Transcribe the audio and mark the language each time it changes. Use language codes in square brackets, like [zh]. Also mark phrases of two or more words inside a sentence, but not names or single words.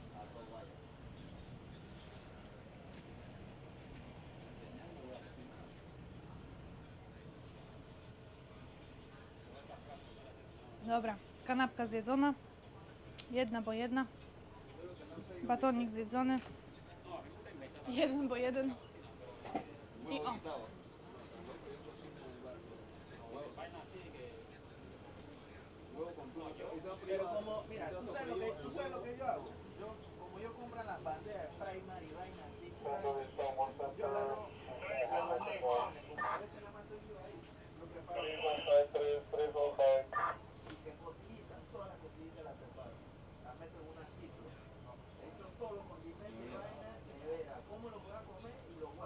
[pl] Dobra, kanapka zjedzona. Jedna, bo jedna. Batonik zjedzony. Jeden, bo jeden. I o. [es] Pero como, mira, tú sabes lo que yo hago. Como yo compro las bandejas, primary, vaina así, yo agarro la bandeja, a veces la mato yo ahí, yo preparo y se cotillita, todas las costillitas las preparo, las meto en una citro, echo todos los condimentos y vainas y vea cómo lo voy a comer y lo guardo.